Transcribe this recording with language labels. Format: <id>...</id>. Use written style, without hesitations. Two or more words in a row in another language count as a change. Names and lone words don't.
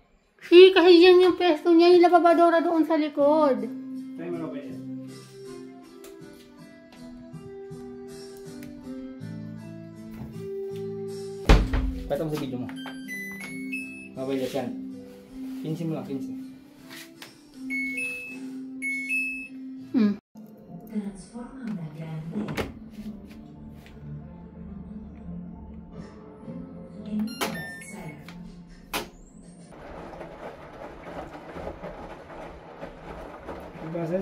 <tl>Si, kasi yan yung pwesto niya, yung lababadora doon sa likod. Try mo labahiyas. Pwede mo sa video mo. Labahiyas yan. 15 mo lang, 15.</tl> <es>Transforma una gran idea en un bestseller.</es> <tl>Yung process?</tl>